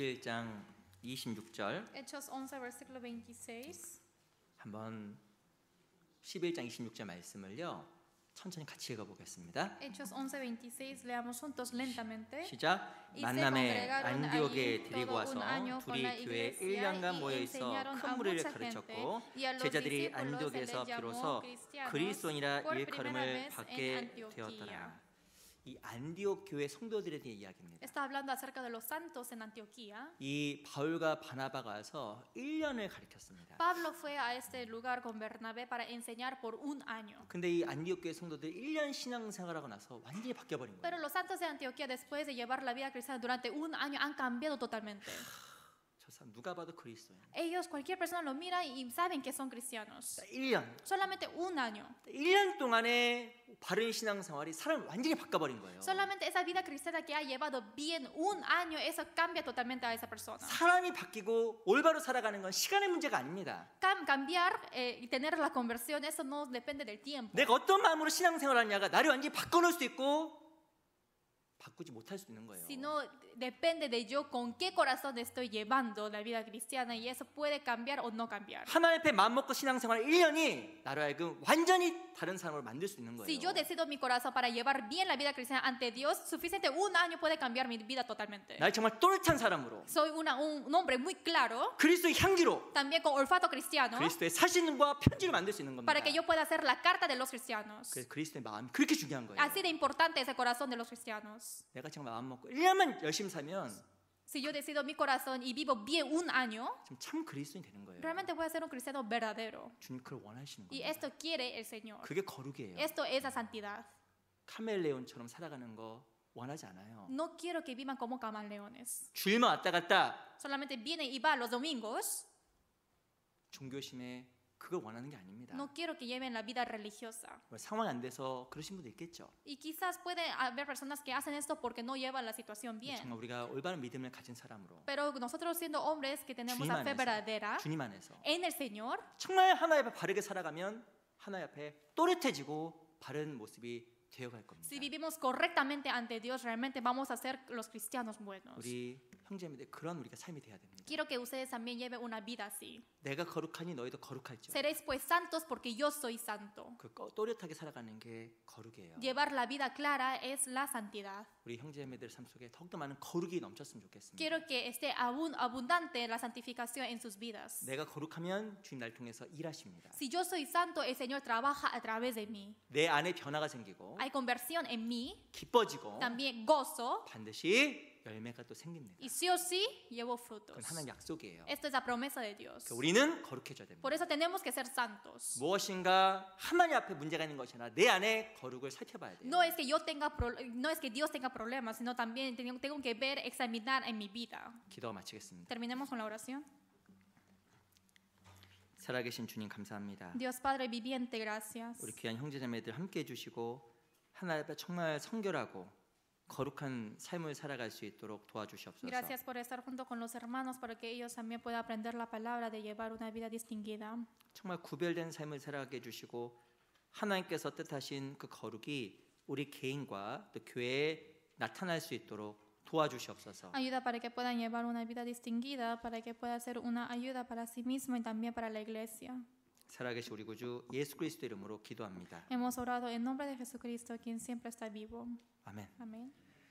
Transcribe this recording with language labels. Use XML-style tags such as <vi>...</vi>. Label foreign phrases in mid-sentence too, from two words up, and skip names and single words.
<ko>(11장 26절)</ko> <es>Hechos 11, versículo 26.</es> <ko>한번 11장 26절 말씀을요. 천천히 같이 읽어보겠습니다.</ko> <es>Hechos 11:26, leamos juntos lentamente.</es> <ko>시작.</ko> <es>Y se</es> <ko>만남에</ko> <es>congregaron</es> <ko>안디옥에</ko> <es>allí</es> <ko>데리고</ko> <es>todo</es> <ko>와서</ko> <es>un año con</es> <ko>둘이</ko> <es>la</es> <ko>교회</ko> <es>iglesia</es> <ko>1년간</ko> <es>y</es> <ko>모여 있어</ko> <es>enseñaron</es> <ko>큰</ko> <es>a</es> <ko>무리를</ko> <es>mucha gente.</es> <ko>가르쳤고</ko> <es>Y a los</es> <ko>제자들이</ko> <es>discípulos se</es> <ko>안디옥에서</ko> <es>les llamó</es> <ko>비로소</ko> <es>cristianos</es> <ko>그리스도인이라</ko> <es>por primera</es> <ko>일컬음을</ko> <es>vez</es> <ko>받게</ko> <es>en Antioquía.</es> <ko>되었더라. 이 안디옥 교회 성도들에 대해 이야기입니다.</ko> <es>Está hablando acerca de los santos en Antioquía.</es> <ko>이 바울과 바나바가 와서 1년을 가르쳤습니다.</ko> <es>Pablo fue a este lugar con Bernabé para enseñar por un año.</es> <ko>근데 이 안디옥 교회 성도들이 1년 신앙생활하고 나서 완전히 바뀌어 버린</ko> <es>Pero</es> <ko>거예요.</ko> <es>los santos de Antioquía, después de llevar la vida cristiana durante un año, han cambiado totalmente.</es> <ko>저 사람 누가 봐도 그리스도인.</ko> <es>Ellos, cualquier persona lo mira y saben que son cristianos.</es> <ko>1년.</ko> <es>Solamente un año.</es> <ko>1년 동안의 바른 신앙생활이 사람을 완전히 바꿔버린 거예요.</ko> <es>Solamente esa vida cristiana que ha llevado bien un año, eso cambia totalmente a esa persona.</es> <ko>사람이 바뀌고 올바로 살아가는 건 시간의 문제가 아닙니다.</ko> <es>Cambiar y tener la conversión, eso no depende del tiempo.</es> <ko>내가 어떤 마음으로 신앙생활하냐가 나를 완전히 바꿔놓을 수도 있고 바꾸지 못할 수도 있는 거예요.</ko> <es>Sino depende de yo con qué corazón estoy llevando la vida cristiana y eso puede cambiar o no cambiar.</es> <ko>하나님 앞에 마음먹고 신앙생활 1년이 나로 하여금 완전히 다른 사람을 만들 수 있는 거예요.</ko> <es>Si yo decido mi corazón para llevar bien la vida cristiana ante Dios, suficiente un año puede cambiar mi vida totalmente.</es> <ko>날 정말 또렷한 사람으로</ko> <es>Soy un hombre muy claro,</es> <ko>그리스도의 향기로</ko> <es>también con olfato cristiano,</es> <ko>그리스도의 사신과 편지를 만들 수 있는 겁니다.</ko> <es>para que yo pueda hacer la carta de los cristianos.</es> <ko>그래서 그리스도의 마음이 그렇게 중요한 거예요.</ko> <es>Así de importante es el corazón de los cristianos.</es> <ko>내가 정말 마음 먹고 1년만 열심히 살면</ko> <es>Si yo decido mi corazón y vivo bien un año,</es> <ko>지금 참 그리스도인이 되는 거예요.</ko> <es>realmente voy a ser un cristiano verdadero.</es> <ko>주님 그걸 원하시는</ko> <es>Y</es> <ko>거예요.</ko> <es>esto quiere el Señor.</es> <ko>그게 거룩이에요.</ko> <es>Esto es la santidad.</es> <ko>카멜레온처럼 살아가는 거 원하지 않아요.</ko> <es>No quiero que vivan como camaleones.</es> <ko>주일만 왔다 갔다</ko> <es>Solamente viene y va los domingos.</es> <ko>종교심에 그걸 원하는 게 아닙니다.</ko> <es>No quiero que lleven la vida religiosa.</es> <ko>상황이 안 돼서 그러신 분도 있겠죠.</ko> <es>Y quizás puede haber personas que hacen esto porque no llevan la situación bien.</es> <ko>정말 우리가 올바른 믿음을 가진 사람으로</ko> <es>Pero nosotros siendo hombres que tenemos</es> <ko>주님</ko> <es>la fe</es> <ko>안에서,</ko> <es>verdadera</es> <ko>주님 안에서</ko> <es>en el Señor,</es> <ko>정말 하나님 앞에 바르게 살아가면 하나님 앞에 또렷해지고 바른 모습이 되어갈 겁니다.</ko> <es>si vivimos correctamente ante Dios, realmente vamos a ser los cristianos buenos.</es> <ko>우리 형제님들 그런 우리가 삶이 돼야 됩니다.</ko> <es>Quiero que ustedes también lleven una vida así.</es> <ko>내가 거룩하니 너희도 거룩할지어다.</ko> <es>Seréis pues santos porque yo soy santo.</es> <ko>그 또렷하게 살아가는 게 거룩이에요.</ko> <es>Llevar la vida clara es la santidad.</es> <ko>우리 형제님들 삶 속에 더욱더 많은 거룩이 넘쳤으면 좋겠습니다.</ko> <es>Quiero que esté abundante la santificación en sus vidas.</es> <ko>내가 거룩하면 주님 날 통해서 일하십니다.</ko> <es>Si yo soy santo, el Señor trabaja a través de mí.</es> <ko>내 안에 변화가 생기고</ko> <es>Hay conversión en mí,</es> <ko>기뻐지고</ko> <es>también gozo,</es> <ko>반드시 열매가 또 생깁니다.</ko> <es>y sí o sí llevo frutos.</es> <ko>그건 하나님 약속이에요.</ko> <es>Esto es la promesa de Dios.</es> <ko>그러니까 우리는 거룩해져야 됩니다.</ko> <es>Por eso tenemos que ser santos.</es> <ko>무엇인가 하나님 앞에 문제가 있는 것이 아니라 내 안에 거룩을 살펴봐야 돼요.</ko> <es>No es que no es que Dios tenga problemas, sino también tengo que ver, examinar en mi vida.</es> <ko>기도 마치겠습니다.</ko> <es>Terminemos con la oración.</es> <ko>살아계신 주님 감사합니다.</ko> <es>Dios Padre viviente, gracias.</es> <ko>우리 귀한 형제자매들 함께 해주시고 하나님 앞에 정말 성결하고 거룩한 삶을 살아갈 수 있도록 도와주시옵소서.</ko> <es>Gracias por estar junto con los hermanos para que ellos también puedan aprender la palabra de llevar una vida distinguida.</es> <ko>정말 구별된 삶을 살아가게 해주시고 하나님께서 뜻하신 그 거룩이 우리 개인과 또 교회에 나타날 수 있도록 도와주시옵소서.</ko> <es>Ayuda para que puedan llevar una vida distinguida, para que pueda ser una ayuda para sí mismo y también para la iglesia.</es> <ko>살아계신 우리 구주 예수 그리스도 이름으로 기도합니다.</ko> <es>Hemos orado en nombre de Jesucristo, quien siempre está vivo.</es> <ko>아멘.</ko> <es>Amén.</es>